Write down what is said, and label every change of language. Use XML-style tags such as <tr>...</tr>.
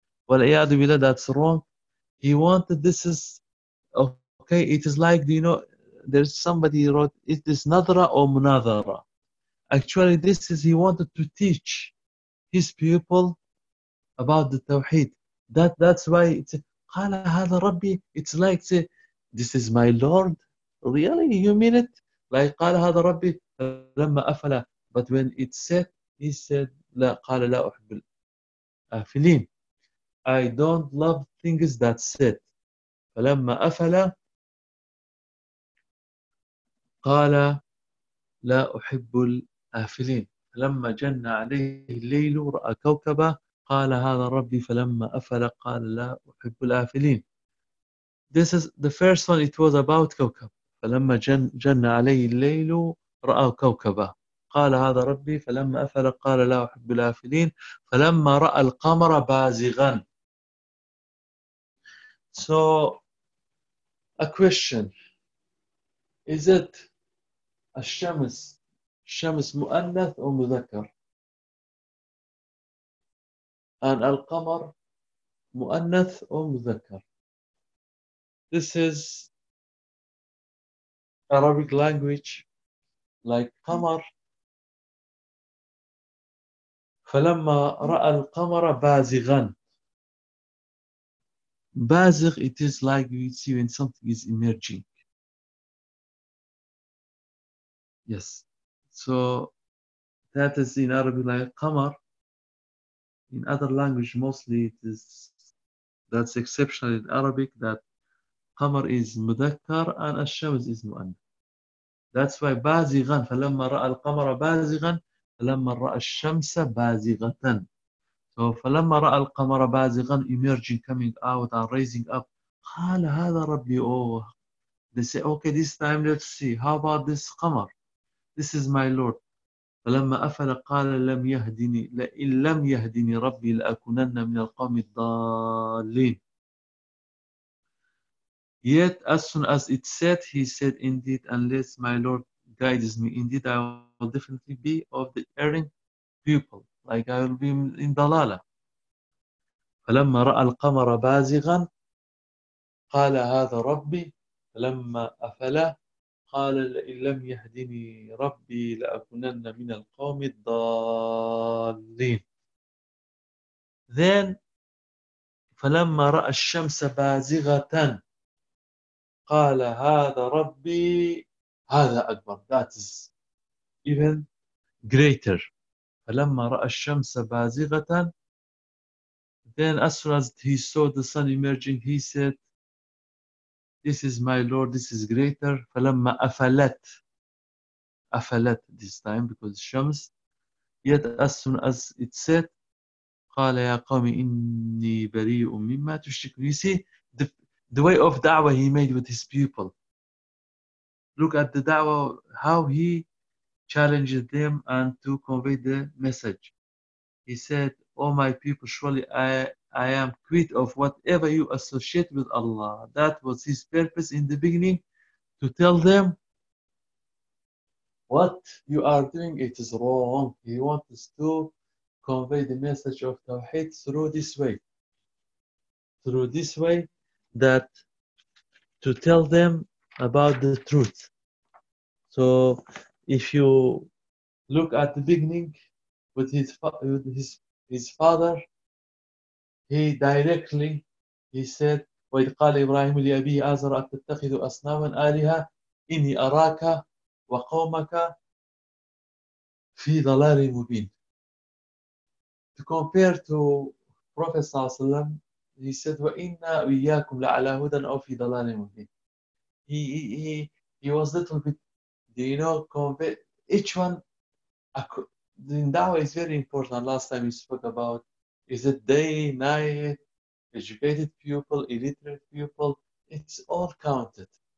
<ar>وَالْعِيَادُ بِاللَّهِ,</ar> <en>that's wrong. He wanted, this is, okay, it is like, do you know, there's somebody wrote, is this nadra or munadara? Actually, this is, he wanted to teach his people about the tawheed. That's why it's,</en> <ar>قَالَ هَذَا رَبِّي,</ar> <en>it's like, say, this is my Lord? Really, you mean it?</en> <ar>Like, قَالَ هَذَا رَبِّي لَمَّا أَفَلَى.</ar> <en>But when it said, he said,</en> <ar>لَا قَالَ لَا أُحْبِ الْأَفِلِينَ,</ar> <en>I don't love things that said.</en> <ar>فَلَمَّا أَفَلَ قَالَ لَا أُحِبُّ الْآفِلِينَ. فَلَمَّا جَنَّ عَلَيْهِ اللَّيْلُ رَأَى كَوْكَبًا قَالَ هَذَا رَبِّي فَلَمَّا أَفَلَ قَالَ لَا أُحِبُّ الْآفِلِينَ.</ar> <en>This is the first one, it was about كوكب.</en> <ar>فَلَمَّا جَنَّ عَلَيْهِ اللَّيْلُ رَأَى كَوْكَبًا قال هذا ربي فلما أفل قال لا أحب الآفلين فلما رأى القمر بازغا.</ar> <en>So a question, is it</en> <ar>الشمس مؤنث أو مذكر؟</ar> <en>And</en> <ar>القمر مؤنث أو مذكر؟</ar> <en>This is Arabic language, like قمر.</en> <ar>فلما رأى القمر بازغا.</ar> <en>بازغ, it is like you see when something is emerging. Yes. So that is in Arabic like قمر. In other language mostly it is, that's exceptional in Arabic, that قمر is مذكر and الشمس is مؤنث. That's why</en> <ar>بازغا, فلما رأى القمر بازغا. فلما رأى الشمس بازغة.</ar> <en>So</en> <ar>فلما رأى القمر بازغا,</ar> <en>emerging, coming out and rising up,</en> <ar>قال هذا ربي.</ar> <en>Oh, they say, okay, this time let's see, how about this قمر, this is my Lord.</en> <ar>فلما أفل قال لم يهدني, لئن لم يهدني ربي لأكونن من القوم الضالين.</ar> <en>Yet as soon as it said, he said, indeed, unless my Lord guides me, indeed I will definitely be of the erring people, like I will be in dalala.</en> <ar>فلما رأى القمر بازغا قال هذا ربي فلما أفلى قال لئن لم يهدني ربي لأكونن من القوم الضالين. Then فلما رأى الشمس بازغة قال هذا ربي هذا أكبر.</ar> <en>That is even greater.</en> <ar>فلما رأى الشمس بازغة,</ar> <en>then as soon as he saw the sun emerging, he said, this is my Lord, this is greater.</en> <ar>فلما أفلت, أفلت</ar> <en>this time because</en> <ar>الشمس.</ar> <en>Yet as soon as it said,</en> <ar>قال يا قوم إني بريء مما تشركون.</ar> <en>You see the way of da'wah he made with his people. Look at the da'wah, how he challenged them and to convey the message. He said, oh my people, surely I am quit of whatever you associate with Allah. That was his purpose in the beginning, to tell them what you are doing, it is wrong. He wants to convey the message of Tawheed through this way, that to tell them about the truth. So if you look at the beginning with his father, he said,</en> <ar>وَإِذْ قَالَ إِبْرَاهِيمُ لِأَبِيهِ أَزَرَ أَتَتَّخِذُ أَصْنَامًا آلِهَةً إني أراك وقومك في ضلال مبين.</ar> <en>To compare to Prophet</en> <ar>صلى الله عليه وسلم,</ar> <en>he said,</en> <ar>وَإِنَّا وِيَّاكُمْ لَعَلَى هُدًا أَوْ فِي ضَلَالٍ مُبِينٍ.</ar> <en>He was a little bit, you know, each one, in Dawah is very important. Last time we spoke about, is it day, night, educated people, illiterate people, it's all counted.</en>